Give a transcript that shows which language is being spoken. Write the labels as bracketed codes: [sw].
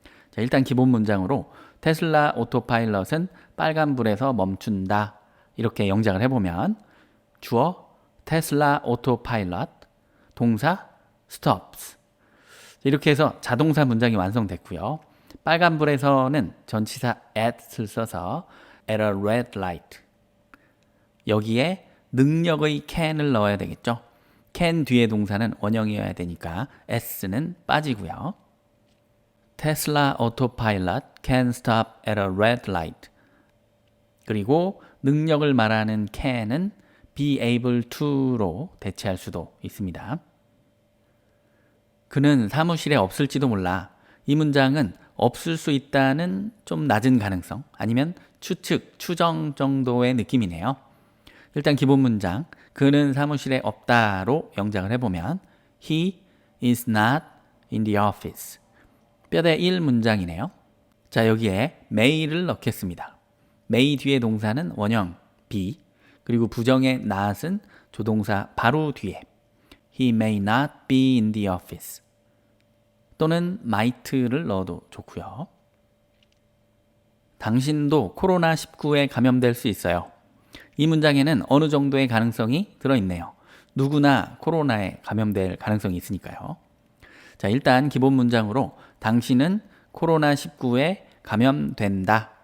[ko] 자, 일단 기본 문장으로 테슬라 오토파일럿은 빨간불에서 멈춘다. 이렇게 영작을 해보면 주어 테슬라 오토파일럿, 동사 stops. 이렇게 해서 자동사 문장이 완성됐고요. 빨간불에서는 전치사 at을 써서 [en] at a red light. [ko] 여기에 능력의 can을 넣어야 되겠죠. can 뒤에 동사는 원형이어야 되니까 s는 빠지고요. [en] Tesla autopilot can stop at a red light. [ko] 그리고 능력을 말하는 can은 be able to로 대체할 수도 있습니다. 그는 사무실에 없을지도 몰라. 이 문장은 없을 수 있다는 좀 낮은 가능성 아니면 추측, 추정 정도의 느낌이네요. 일단 기본 문장 그는 사무실에 없다로 영작을 해보면 [en] He is not in the office. [ko] 뼈대 1 문장이네요. 자, 여기에 may를 넣겠습니다. may 뒤에 동사는 원형 be, 그리고 부정의 not은 조동사 바로 뒤에 [en] He may not be in the office. [ko] 또는 might를 넣어도 좋고요. 당신도 코로나19에 감염될 수 있어요. 이 문장에는 어느 정도의 가능성이 들어있네요. 누구나 코로나에 감염될 가능성이 있으니까요. 자, 일단 기본 문장으로 당신은 코로나19에 감염된다.